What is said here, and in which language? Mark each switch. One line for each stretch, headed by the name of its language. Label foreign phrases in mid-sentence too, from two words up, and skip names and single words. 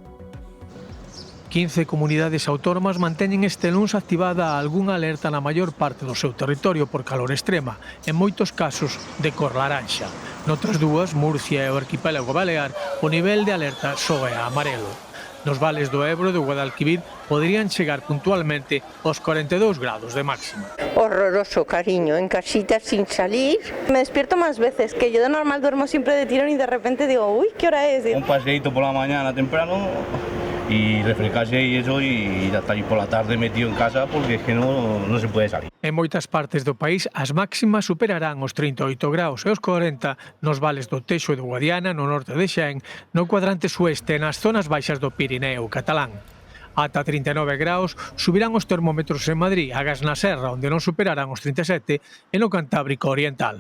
Galician: 15 comunidades autónomas manteñen este luns activada algunha alerta na maior parte do seu territorio por calor extrema, en moitos casos de cor laranxa. Noutras dúas, Murcia e o arquipélago balear, o nivel de alerta só é amarelo. Nos vales do Ebro e do Guadalquivir poderían chegar puntualmente aos 42 grados de máxima.
Spanish: Horroroso, cariño, en casita sin salir. Me despierto más veces, que yo de normal duermo siempre de tirón y de repente digo, uy, ¿qué hora es? Un paseíto por la mañana temprano y refrescarse y eso, y hasta ahí por la tarde metido en casa porque es que no se puede salir.
Galician: En moitas partes do país as máximas superarán os 38 graus e os 40 nos vales do Teixo e do Guadiana, no norte de Xen, no cuadrante sueste e nas zonas baixas do Pirineo catalán. Ata 39 graus subirán os termómetros en Madrid, Agás na Serra, onde non superarán os 37, e no Cantábrico Oriental.